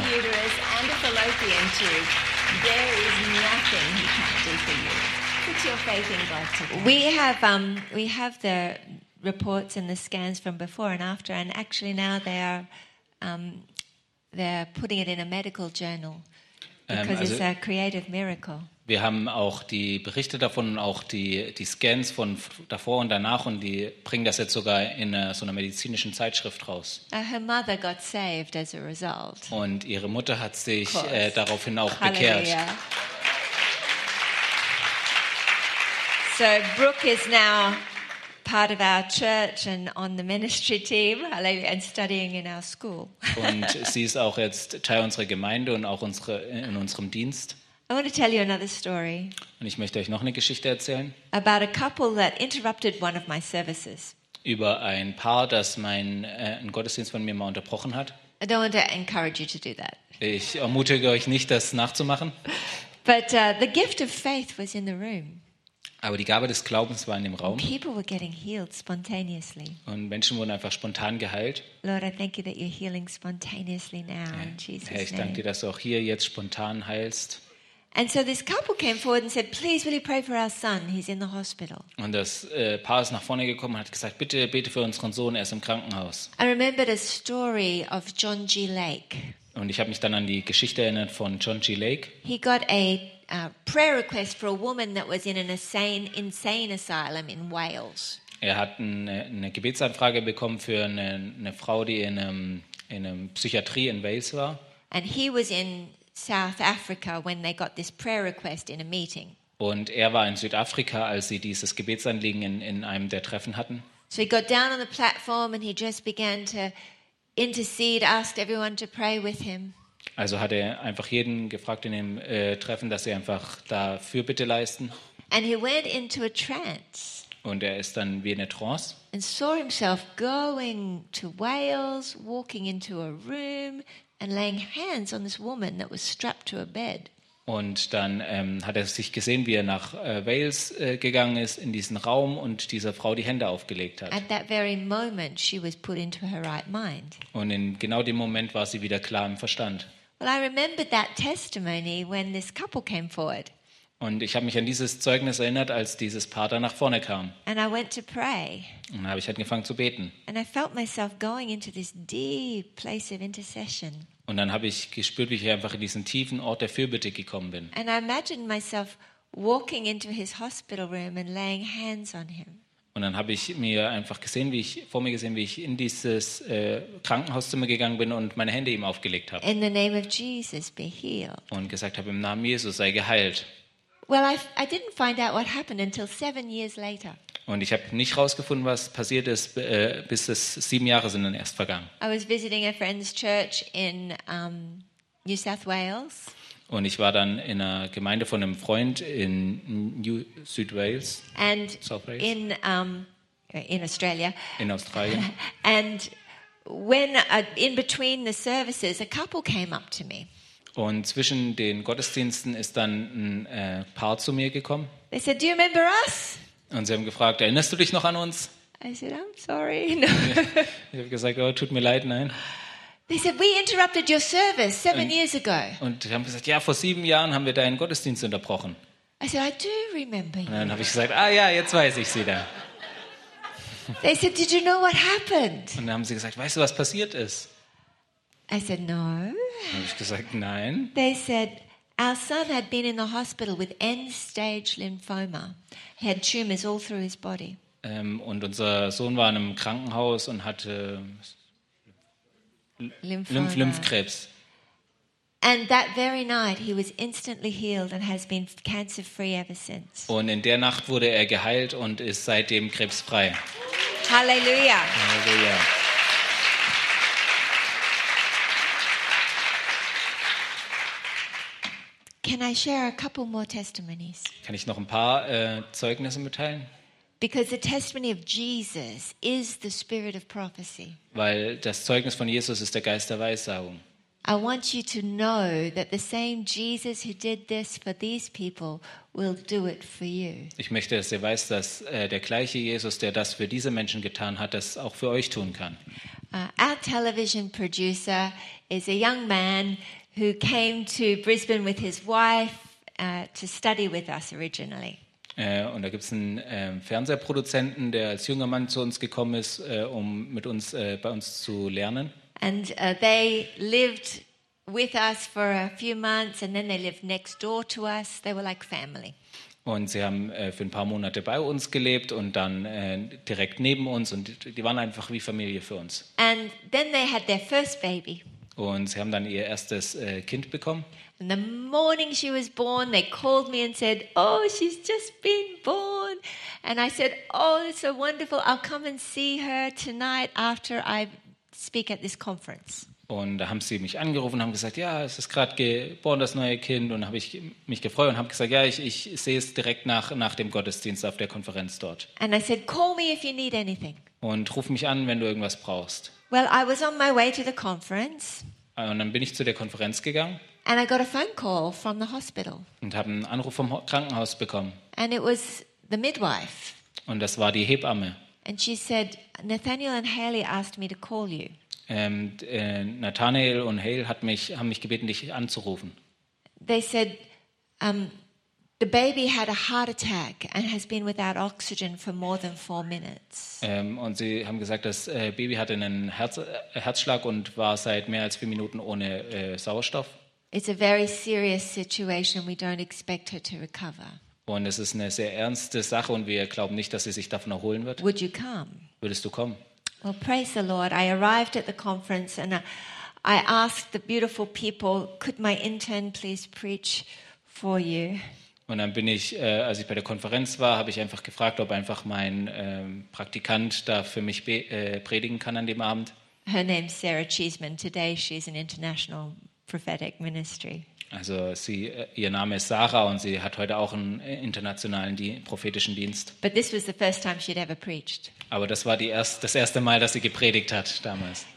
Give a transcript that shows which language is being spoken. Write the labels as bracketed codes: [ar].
[en] Half the uterus and the fallopian tube, there is nothing he can't do for you. Put your faith in God today. We have the reports and the scans from before and after, and actually now they are they're putting it in a medical journal because it's a creative miracle. [de] Wir haben auch die Berichte davon und auch die Scans von davor und danach, und die bringen das jetzt sogar in so einer medizinischen Zeitschrift raus. [en] Her mother got saved as a result. [de] Und ihre Mutter hat sich daraufhin auch bekehrt. [en] So Brooke is now part of our church and on the ministry team and studying in our school. [de] Und sie ist auch jetzt Teil unserer Gemeinde und auch in unserem Dienst. [en] I want to tell you another story. [de] Und ich möchte euch noch eine Geschichte erzählen. [en] About a couple that interrupted one of my services. [de] Über ein Paar, das einen Gottesdienst von mir mal unterbrochen hat. [en] I don't want to encourage you to do that. [de] Ich ermutige euch nicht, das nachzumachen. [en] But the gift of faith was in the room. [de] Aber die Gabe des Glaubens war in dem Raum. [en] People were getting healed spontaneously. [de] Und Menschen wurden einfach spontan geheilt. [en] Lord, I thank you that you're healing spontaneously now in Jesus' name. [de] Ich danke dir, dass du auch hier jetzt spontan heilst. [en] And so this couple came forward and said, "Please, will you pray for our son? He's in the hospital." [de] Und das Paar ist nach vorne gekommen und hat gesagt, "Bitte bete für unseren Sohn, er ist im Krankenhaus." [en] I remembered a story of John G. Lake. [de] Und ich habe mich dann an die Geschichte erinnert von John G. Lake. [en] He got a prayer request for a woman that was in an insane asylum in Wales. [de] Er hat eine Gebetsanfrage bekommen für eine Frau, die in einem Psychiatrie in Wales war. [en] And he was in South Africa when they got this prayer request in a meeting. [de] Und er war in Südafrika, als sie dieses Gebetsanliegen in einem der Treffen hatten. [en] So he got down on the platform and he just began to intercede, asked everyone to pray with him. [de] Also hat er einfach jeden gefragt in dem Treffen, dass sie einfach da Fürbitte leisten. [en] And he went into a trance. [de] Und er ist dann wie in einer Trance. [en] And saw himself going to Wales, walking into a room and laying hands on this woman that was strapped to a bed. [de] Und dann hat er sich gesehen, wie er nach Wales gegangen ist in diesen Raum und dieser Frau die Hände aufgelegt hat. [en] At that very moment she was put into her right mind. [de] Und in genau dem Moment war sie wieder klar im Verstand. [en] Well, I remembered that testimony when this couple came forward. [de] Und ich habe mich an dieses Zeugnis erinnert, als dieses Paar da nach vorne kam. [en] And I went to pray. [de] Und da habe ich halt angefangen zu beten. [en] And I felt myself going into this deep place of intercession. [de] Und dann habe ich gespürt, wie ich einfach in diesen tiefen Ort der Fürbitte gekommen bin. [en] And I imagined myself walking into his hospital room and laying hands on him. [de] Und dann habe ich mir einfach gesehen, wie ich vor mir gesehen, wie ich in dieses Krankenhauszimmer gegangen bin und meine Hände ihm aufgelegt habe. [en] In the name of Jesus, be healed. [de] Und gesagt habe, im Namen Jesus sei geheilt. [en] Well, I didn't find out what happened until 7 years later. [de] Und ich habe nicht rausgefunden, was passiert ist, bis es 7 Jahre sind dann erst vergangen. [en] I was visiting a friend's church in New South Wales. [de] Und ich war dann in einer Gemeinde von einem Freund in New South Wales. [en] And South Wales. In Australia. [de] In Australien. [en] And when in between the services, a couple came up to me. [de] Und zwischen den Gottesdiensten ist dann ein Paar zu mir gekommen. [en] They said, "Do you remember us?" [de] Und sie haben gefragt, erinnerst du dich noch an uns? [en] I said, "I'm sorry." No. [de] Ich habe gesagt, oh, tut mir leid, nein. [en] They said, "We interrupted your service 7 years ago." [de] Und sie haben gesagt, ja, vor 7 Jahren haben wir deinen Gottesdienst unterbrochen. [en] I said, "I do remember you." [de] Und dann habe ich gesagt, ah ja, jetzt weiß ich sie da. [en] They said, "Did you know what happened?" [de] Und dann haben sie gesagt, weißt du, was passiert ist? [en] I said no. [de] Habe ich gesagt nein. [en] They said our son had been in the hospital with end-stage lymphoma. He had tumors all through his body. [de] Und unser Sohn war in einem Krankenhaus und hatte Lymphkrebs. [en] And that very night he was instantly healed and has been cancer-free ever since. [de] Und in der Nacht wurde er geheilt und ist seitdem krebsfrei. [en] Halleluja. [de] Halleluja. [en] Can Can I share a couple more testimonies? [de] Kann ich noch ein paar Zeugnisse mitteilen? [en] Because the testimony of Jesus is the spirit of prophecy. [de] Weil das Zeugnis von Jesus ist der Geist der Weissagung. [en] I want you to know that the same Jesus who did this for these people will do it for you. [de] Ich möchte, dass ihr weißt, dass der gleiche Jesus, der das für diese Menschen getan hat, das auch für euch tun kann. [en] Our television producer is a young man who came to Brisbane with his wife to study with us originally. [de] Und da gibt's einen Fernsehproduzenten, der als junger Mann zu uns gekommen ist, um mit uns bei uns zu lernen. [en] And they lived with us for a few months and then they lived next door to us. They were like family. [de] Und sie haben für ein paar Monate bei uns gelebt und dann direkt neben uns und die waren einfach wie Familie für uns. [en] And then they had their first baby. [de] Und sie haben dann ihr erstes Kind bekommen. [en] And the morning she was born, they called me and said, oh, she's just been born. And I said, oh, it's so wonderful. I'll come and see her tonight after I speak at this conference. [de] Und da haben sie mich angerufen und haben gesagt, ja, es ist gerade geboren, das neue Kind. Und habe ich mich gefreut und habe gesagt, ja, ich sehe es direkt nach dem Gottesdienst auf der Konferenz dort. [en] And I said, call me if you need anything. [de] Und ruf mich an, wenn du irgendwas brauchst. [en] Well, I was on my way to the conference. [de] Und dann bin ich zu der Konferenz gegangen. [en] And I got a phone call from the hospital. [de] Und habe einen Anruf vom Krankenhaus bekommen. [en] And it was the midwife. [de] Und das war die Hebamme. [en] And she said, Nathaniel and Haley asked me to call you. [de] Nathaniel und Haley haben mich gebeten, dich anzurufen. [en] They said, the baby had a heart attack and has been without oxygen for more than 4 minutes. [de] Und sie haben gesagt, das Baby hatte einen Herzschlag und war seit mehr als 4 Minuten ohne Sauerstoff. [en] It's a very serious situation. We don't expect her to recover. [de] Und es ist eine sehr ernste Sache und wir glauben nicht, dass sie sich davon erholen wird. [en] Would you come? [de] Würdest du kommen? [en] Well, praise the Lord. I arrived at the conference and I asked the beautiful people, could my intern please preach for you? [de] Und dann bin ich, als ich bei der Konferenz war, habe ich einfach gefragt, ob einfach mein Praktikant da für mich predigen kann an dem Abend. [en] Her name is Sarah Cheeseman. Today she's an international prophetic ministry. [de] Also sie, ihr Name ist Sarah und sie hat heute auch einen internationalen prophetischen Dienst. [en] But this was the first time she'd ever preached. [de] Aber das war das erste Mal, dass sie gepredigt hat damals.